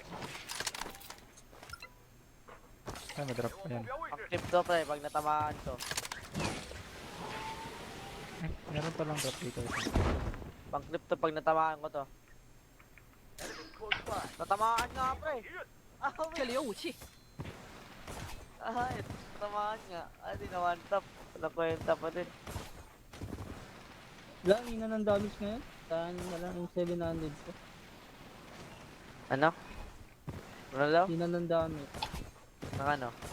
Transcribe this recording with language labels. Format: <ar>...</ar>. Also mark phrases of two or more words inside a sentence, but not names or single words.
<tl>Ay, madrop pa yan. Active to pre, pag natamaan to. Ay, meron palang drop dito. Pang clip to pag natamaan ko to. Natamaan nga pre. Ah,</tl> <zh>这里有武器，</zh> <tl>ay, natamaan nga. Ah, di na</tl> <en>one tap.</en> <tl>Wala kwenta pa din. Wala, hina ng damage ngayon. Saan na lang yung 700 ko. Ano? Ano daw? Hina ng damage. Nang ano?</tl>